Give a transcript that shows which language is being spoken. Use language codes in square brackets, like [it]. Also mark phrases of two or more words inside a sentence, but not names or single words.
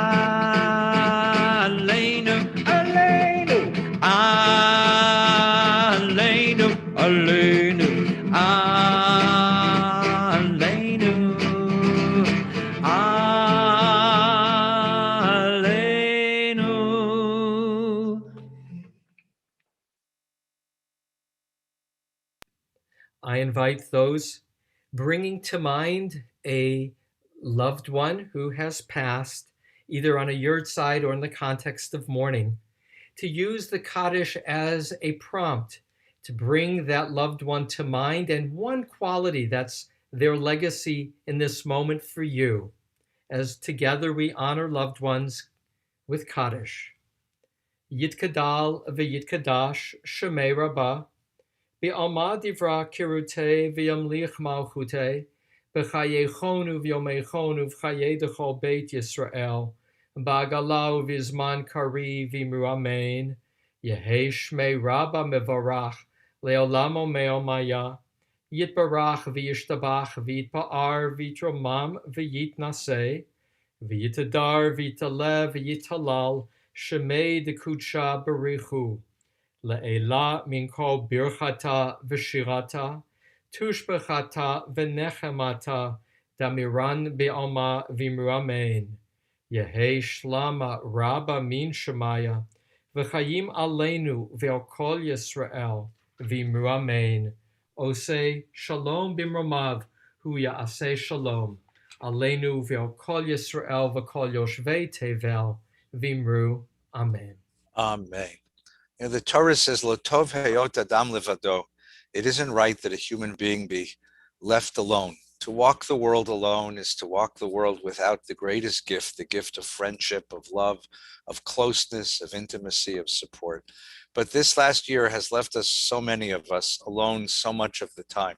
[he] עלינו, עלינו, עלינו, עלינו, עלינו, עלינו. [en] I invite those bringing to mind a loved one who has passed, either on a yurtside or in the context of mourning, to use the Kaddish as a prompt to bring that loved one to mind and one quality that's their legacy in this moment for you, as together we honor loved ones with Kaddish. [arc] יתגדל ויתקדש שמיה רבא בעלמא די ברא כרעותיה וימליך מלכותיה, בחייכון וביומיכון ובחיי דכל בית ישראל, בעגלא ובזמן קריב ואמרו אמן יהא שמיה רבא מברך לעלם ולעלמי עלמיא יתברך וישתבח ויתפאר ויתרומם ויתנשא ויתהדר ויתעלה ויתהלל שמיה דקודשא בריך הוא. לעילא מן כל ברכתא ושירתא תשבחתא ונחמתא דאמירן בעלמא ואמרו אמן. יהא שלמא רבא מן שמיא וחיים עלינו ועל כל ישראל ואמרו אמן. [he] עושה שלום במרומיו הוא יעשה שלום עלינו ועל כל ישראל ועל כל יושבי תבל ואמרו אמן. [en] Amen. You know, the Torah says, [he] "לא טוב היות האדם לבדו." [en] It isn't right that a human being be left alone. To walk the world alone is to walk the world without the greatest gift, the gift of friendship, of love, of closeness, of intimacy, of support. But this last year has left us, so many of us, alone so much of the time.